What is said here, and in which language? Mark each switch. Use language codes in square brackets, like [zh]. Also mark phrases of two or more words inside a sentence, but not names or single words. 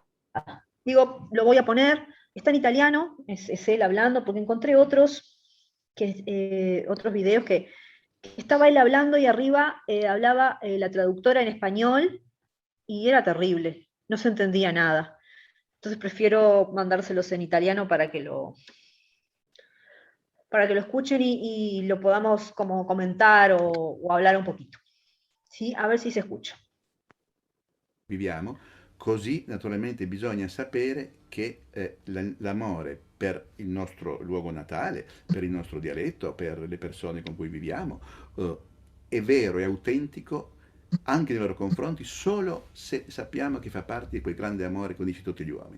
[es] Digo, lo voy a poner, está en italiano, es él hablando, porque encontré otros videos que estaba él hablando y arriba hablaba la traductora en español y era terrible, no se entendía nada. Entonces prefiero mandárselos en italiano para que lo escuchen y lo podamos como comentar o hablar un poquito. ¿Sí? A ver si se escucha. [it] Viviamo, così naturalmente bisogna sapere che l'amore per il nostro luogo natale, per il nostro dialetto, per le persone con cui viviamo, è vero e autentico anche nei loro confronti solo se sappiamo che fa parte di quel grande amore che unisce tutti gli uomini.